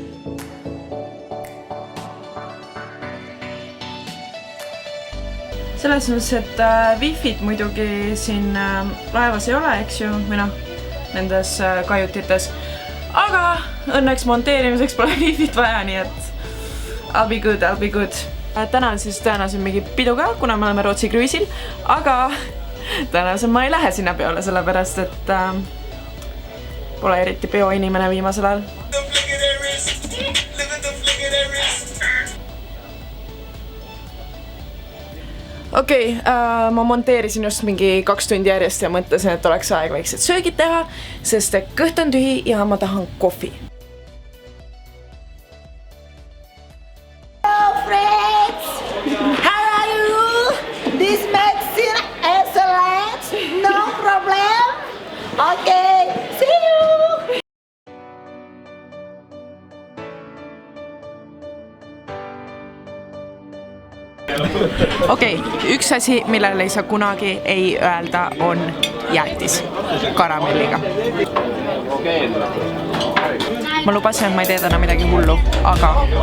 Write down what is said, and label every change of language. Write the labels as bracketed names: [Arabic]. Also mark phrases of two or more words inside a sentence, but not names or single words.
[Estonian] Selles mõttes, et Wi-Fit muidugi siin laevas ei ole, eks ju, või noh, nendes kajutites. Aga õnneks monteerimiseks pole Wi-Fit vaja, nii et [English] I'll be good. [Estonian] Täna on siis tõenäoliselt mingi pidu ka, kuna me oleme Rootsi kruiisil, aga tõenäoliselt ma ei lähe sinna peole, sellepärast, et pole eriti peoinimene viimasel ajal. Okei, ma monteerisin just mingi 2 tundi järjest ja mõtlesin, et oleks aeg väiksed söögid teha, sest kõht on tühi ja ma tahan kohvi. [English] Hello friends! How are you? This medicine excellent? No problem? Okay, see you! [Estonian] Okei, üks asi, millele ei saa kunagi ei öelda, on jäätis karamelliga. Ma lubasin, et ma ei tee täna midagi hullu, aga...